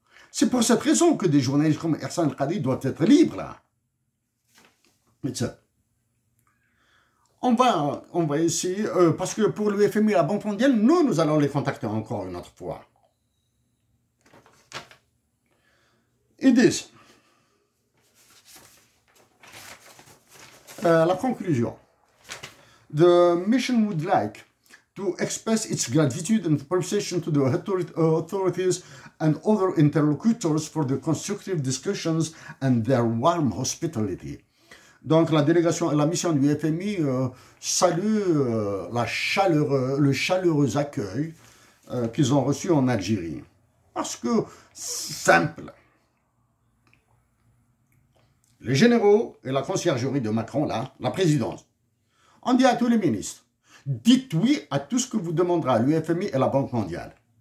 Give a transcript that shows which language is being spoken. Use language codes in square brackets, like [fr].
[fr] C'est pour cette raison que des journalistes comme Ersan Khadi doivent être libres là. On va essayer, parce que pour le FMI et la Banque mondiale, nous allons les contacter encore une autre fois. Ils disent, la conclusion, [en] the mission would like to express its gratitude and appreciation to the authorities and other interlocutors for the constructive discussions and their warm hospitality. [fr] Donc la mission du FMI salue le chaleureux accueil qu'ils ont reçu en Algérie. Parce que, simple, les généraux et la conciergerie de Macron, là, la présidence, ont dit à tous les ministres, dites oui à tout ce que vous demandera l'UFMI et la Banque mondiale.